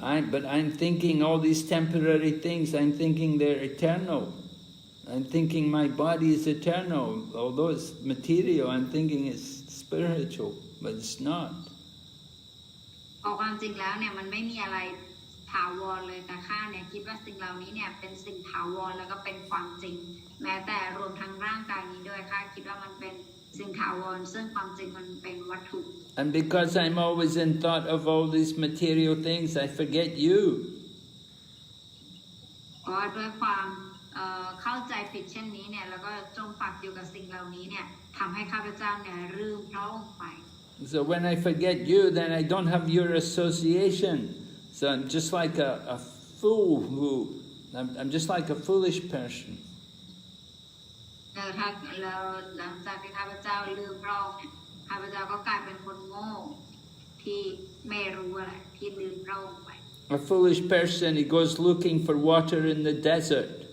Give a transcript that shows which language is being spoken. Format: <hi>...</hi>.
<en>But I'm thinking all these temporary things. I'm thinking they're eternal. I'm thinking my body is eternal. Although it's material, I'm thinking it's spiritual, but it's not.</en> <th>เพราะความจริงแล้วเนี่ยมันไม่มีอะไรถาวรเลยแต่ข้าเนี่ยคิดว่าสิ่งเหล่านี้เนี่ยเป็นสิ่งถาวรแล้วก็เป็นความจริงแม้แต่รวมทั้งร่างกายนี้ด้วยข้าคิดว่ามันเป็นสิ่งถาวรซึ่งความจริงมันเป็นวัตถุ</th> <en>And because I'm always in thought of all these material things, I forget you.</en> <th>เพราะว่าด้วยความเข้าใจผิดเช่นนี้เนี่ยแล้วก็จมปักอยู่กับสิ่งเหล่านี้เนี่ยทำให้ข้าพเจ้าเนี่ยลืมพระองค์ไป</th> <en>So when I forget you, then I don't have your association. So I'm just like a fool I'm just like a foolish person.</en> <th>แล้วถ้าเราหลังจากที่ข้าพเจ้าลืมพระองค์เนี่ยข้าพเจ้าก็กลายเป็นคนโง่ที่ไม่รู้อะไรที่ลืมพระองค์ไป</th> <en>A foolish person, he goes looking for water in the desert.</en>